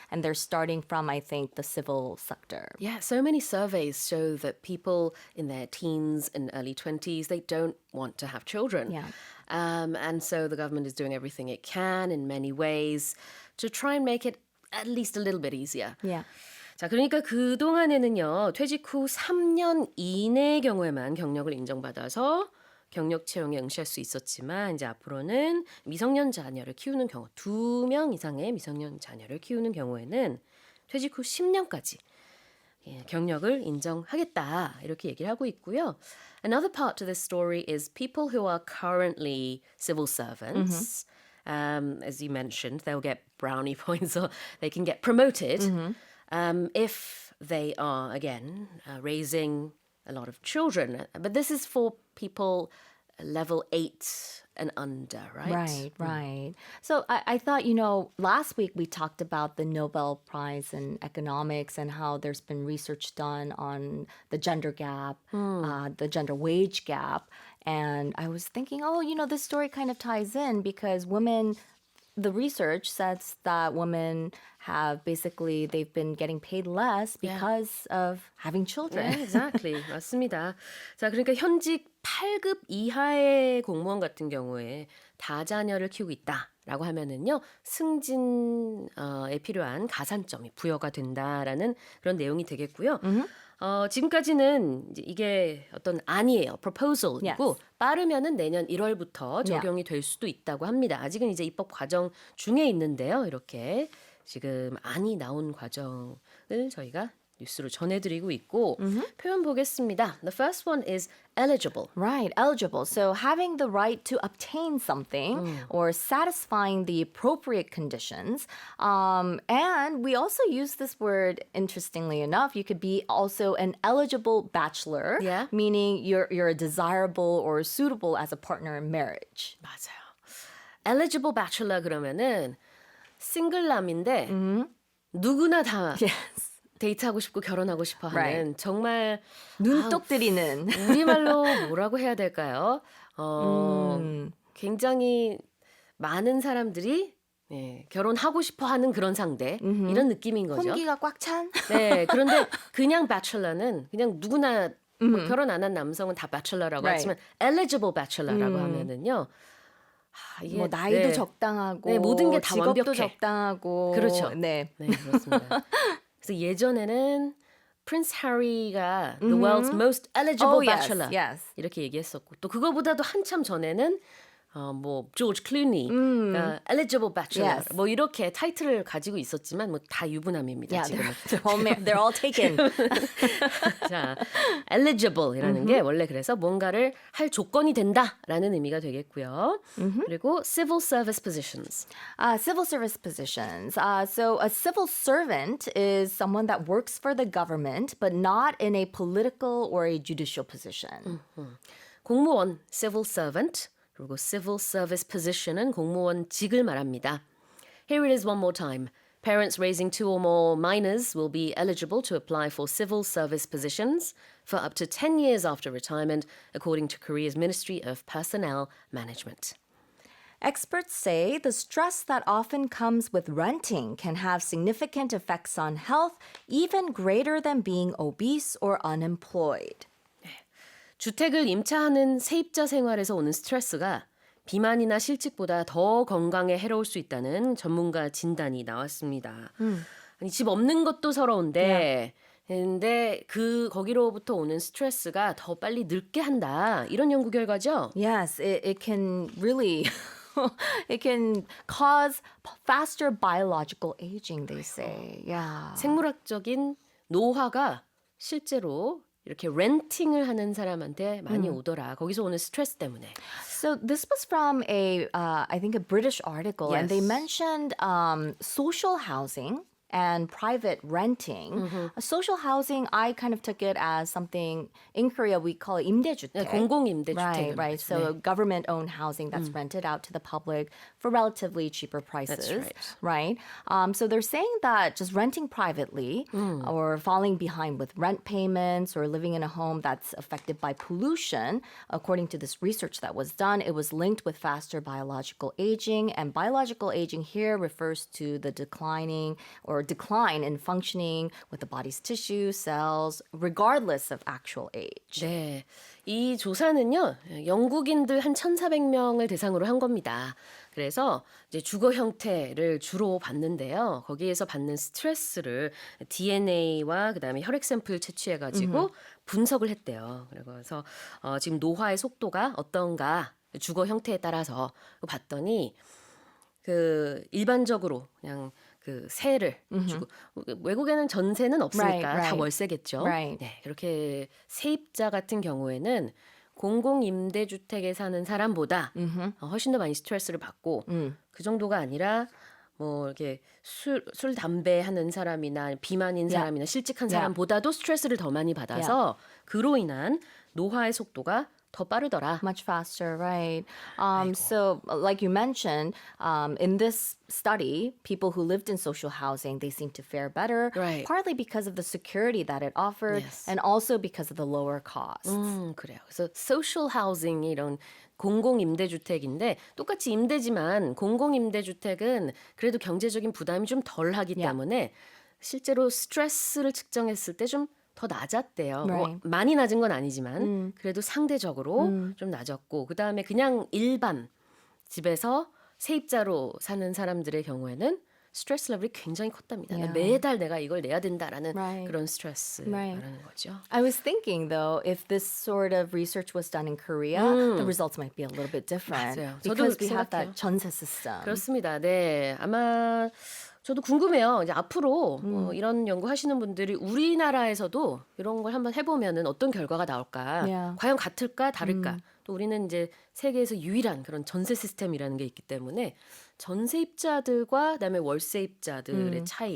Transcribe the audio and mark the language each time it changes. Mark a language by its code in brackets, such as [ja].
[en] And they're starting from, I think, the civil sector. Yeah, so many surveys show that people in their teens and early 20s, they don't want to have children. Yeah. And so the government is doing everything it can in many ways to try and make it at least a little bit easier. Yeah. [ko] 자, 그러니까 그동안에는요, 퇴직 후 3년 이내의 경우에만 경력을 인정받아서 경력 채용에 응시할 수 있었지만, 이제 앞으로는 미성년 자녀를 키우는 경우, 2명 이상의 미성년 자녀를 키우는 경우에는 퇴직 후 10년까지 경력을 인정하겠다, 이렇게 얘기를 하고 있고요. [en] Another part to this story is people who are currently civil servants. As you mentioned, they'll get brownie points or they can get promoted if they are, again, raising a lot of children. But this is for people level 8 and under, right? Right. So I thought, last week we talked about the Nobel Prize in Economics and how there's been research done on the gender gap, the gender wage gap. And I was thinking, this story kind of ties in because women, the research says that women have basically, they've been getting paid less because of having children. [ko] 네, [en] exactly. [ko] 맞습니다. 자, 그러니까 현직 8급 이하의 공무원 같은 경우에 다자녀를 키우고 있다라고 하면은요 승진에 필요한 가산점이 부여가 된다라는 그런 내용이 되겠고요. 지금까지는 이제 이게 어떤 안이에요, proposal이고 [en] Yes. [ko] 빠르면은 내년 1월부터 적용이 될 수도 있다고 합니다. 아직은 이제 입법 과정 중에 있는데요. 이렇게 지금 안이 나온 과정을 저희가 뉴스로 전해드리고 있고 표현 보겠습니다. [en] The first one is eligible. Right, eligible. So having the right to obtain something or satisfying the appropriate conditions. And we also use this word, interestingly enough, you could be also an eligible bachelor, Yeah. meaning you're a desirable or suitable as a partner in marriage. [ko] 맞아요. [en] eligible bachelor [ko] 그러면은 싱글남인데 누구나 다 [en] Yes. [ko] 데이트하고 싶고 결혼하고 싶어 하는 [en] Right. [ko] 정말 눈독 들이는. 우리말로 뭐라고 해야 될까요? 굉장히 많은 사람들이 결혼하고 싶어 하는 그런 상대 이런 느낌인 거죠. 혼기가 꽉 찬. 네, 그런데 그냥 bachelor는 그냥 누구나 뭐 결혼 안 한 남성은 다 bachelor라고 Right. 하지만 [en] eligible bachelor [ko] 라고 하면은요. 이게 뭐 나이도 적당하고 네, 모든 게 다 직업도 완벽해. 적당하고. 그렇죠. 네. 네, 그렇습니다. 그래서 예전에는 프린스 해리가 [en] the world's most eligible Oh, yes, bachelor yes. [ko] 이렇게 얘기했었고 또 그거보다도 한참 전에는 뭐 조지 클루니가 [en] eligible bachelor Yes. [ko] 뭐 이렇게 타이틀을 가지고 있었지만 뭐 다 유부남입니다. [en] Yeah, [ko] 지금은. [en] they're all taken. [ko] 자, eligible이라는 게 원래 그래서 뭔가를 할 조건이 된다라는 의미가 되겠고요. 그리고 [en] civil service positions. Civil service positions. So a civil servant is someone that works for the government, but not in a political or a judicial position. [ko] 공무원 [en] civil servant [ko] 그리고 [en] civil service position [ko] 은 공무원직을 말합니다. [en] Here it is one more time. Parents raising 2 or more minors will be eligible to apply for civil service positions for up to 10 years after retirement, according to Korea's Ministry of Personnel Management. Experts say the stress that often comes with renting can have significant effects on health, even greater than being obese or unemployed. [ko] 주택을 임차하는 세입자 생활에서 오는 스트레스가 비만이나 실직보다 더 건강에 해로울 수 있다는 전문가 진단이 나왔습니다. 아니, 집 없는 것도 서러운데 근데 거기로부터 오는 스트레스가 더 빨리 늙게 한다. 이런 연구 결과죠. [en] Yes, it can really it can cause faster biological aging, they say. Yeah. [ko] 생물학적인 노화가 실제로 이렇게 렌팅을 하는 사람한테 많이 오더라. 거기서 오는 스트레스 때문에. [en] So this was from I think a British article, and they Yes. mentioned social housing and private renting. Social housing, I kind of took it as something in Korea we call it 임대주택. [ko] 공공임대주택. [en] Right. So government-owned housing that's rented out to the public for relatively cheaper prices. That's right. So they're saying that just renting privately or falling behind with rent payments or living in a home that's affected by pollution, according to this research that was done, it was linked with faster biological aging. And biological aging here refers to the decline in functioning with the body's tissue, cells, regardless of actual age. [ko] 네. 이 조사는요. 영국인들 한 1,400명을 대상으로 한 겁니다. 그래서 이제 주거 형태를 주로 봤는데요. 거기에서 받는 스트레스를 DNA와 그다음에 혈액 샘플 채취해 가지고 분석을 했대요. 그래서 지금 노화의 속도가 어떤가 주거 형태에 따라서 봤더니 그 일반적으로 그냥 그 세를 주고 외국에는 전세는 없으니까 다 월세겠죠. [en] Right. [ko] 네, 그렇게 세입자 같은 경우에는 공공임대주택에 사는 사람보다 훨씬 더 많이 스트레스를 받고 그 정도가 아니라 뭐 이렇게 술 담배 하는 사람이나 비만인 사람이나 실직한 사람보다도 스트레스를 더 많이 받아서 그로 인한 노화의 속도가 더 빠르더라. [en] Much faster, right? So, like you mentioned, in this study, people who lived in social housing, they seem to fare better, Right. partly because of the security that it offered, Yes. and also because of the lower costs. [ko] 그래요. 그래서 [en] social housing [ko] 이런 공공임대주택인데 똑같이 임대지만 공공임대주택은 그래도 경제적인 부담이 좀 덜하기 때문에 실제로 스트레스를 측정했을 때 좀 더 낮았대요. 뭐 [en] Right. [ko] 많이 낮은 건 아니지만 그래도 상대적으로 좀 낮았고 그다음에 그냥 일반 집에서 세입자로 사는 사람들의 경우에는 스트레스 레벨이 굉장히 컸답니다. [en] Yeah. [ko] 매달 내가 이걸 내야 된다라는 [en] Right. [ko] 그런 스트레스 [en] Right. [ko] 말하는 거죠. [en] I was thinking though, if this sort of research was done in Korea, the results might be a little bit different [ko] 맞아요. 저도 [en] because [ko] 그렇게 [en] we have [ko] 생각해요. [en] that 전세 system. [ko] 그렇습니다. 네, 아마 저도 궁금해요. 이제 앞으로 이런 연구하시는 분들이 우리나라에서도 이런 걸 한번 해보면은 어떤 결과가 나올까? Yeah. 과연 같을까, 다를까? 또 우리는 이제 세계에서 유일한 그런 전세 시스템이라는 게 있기 때문에 전세입자들과 그다음에 월세입자들의 차이,